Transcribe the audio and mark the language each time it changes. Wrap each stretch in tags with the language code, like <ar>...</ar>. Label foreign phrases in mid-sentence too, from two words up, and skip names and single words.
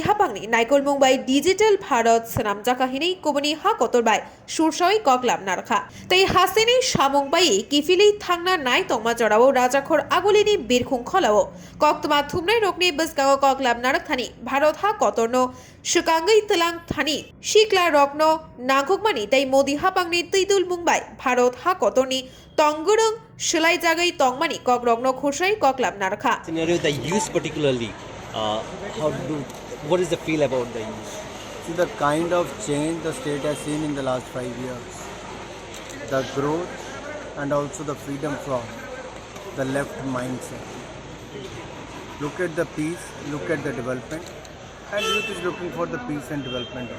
<trp>हापांनि नाइकल मुंबाई डिजिटल भारत सनाम जाकाहिनी कुबनी हा कतर बाय सुरसय ककलाम नारखा तै हासिनी सामुंबाई किफिली थांना नाय तंमा जराव राजाखर आगुलिनी बिरखुं खलाव कक्तमा थुमनाय रकनि बसगाव ककलाम नारखानि भारत हा कतरनो सुकांगै तलां थानि शिकला रकनो नागुकमानि तै मोदी हापांनि तैदुल मुंबाई भारत हा कतरनि तंगुरं शिलाई जागै तंगमानि ककरगनो खुरसाय ककलाम नारखा</trp> <en>scenario the youth particularly what is the feel about the youth? See the kind of change the state has seen in the last 5 years, the growth and also the freedom from the left mindset. Look at the peace, look at the development, and youth is looking for the peace and development.</en>